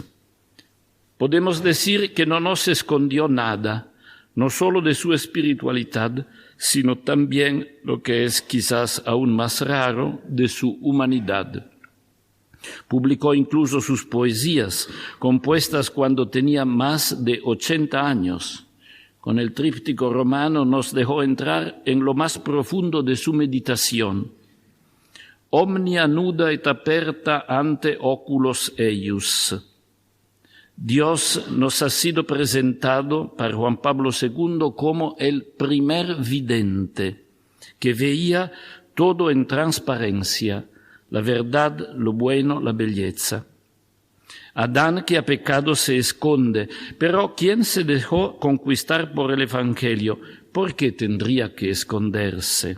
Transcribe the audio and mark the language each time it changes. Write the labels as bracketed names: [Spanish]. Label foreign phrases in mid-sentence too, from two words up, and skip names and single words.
[Spanish] Podemos decir que no nos escondió nada, no solo de su espiritualidad, sino también, lo que es quizás aún más raro, de su humanidad. Publicó incluso sus poesías, compuestas cuando tenía más de 80 años. Con el tríptico romano nos dejó entrar en lo más profundo de su meditación. [Latin] Omnia nuda et aperta ante oculos eius. [Spanish] Dios nos ha sido presentado para Juan Pablo II como el primer vidente, que veía todo en transparencia, la verdad, lo bueno, la belleza. Adán que ha pecado se esconde, pero quien se dejó conquistar por el Evangelio, ¿por qué tendría que esconderse?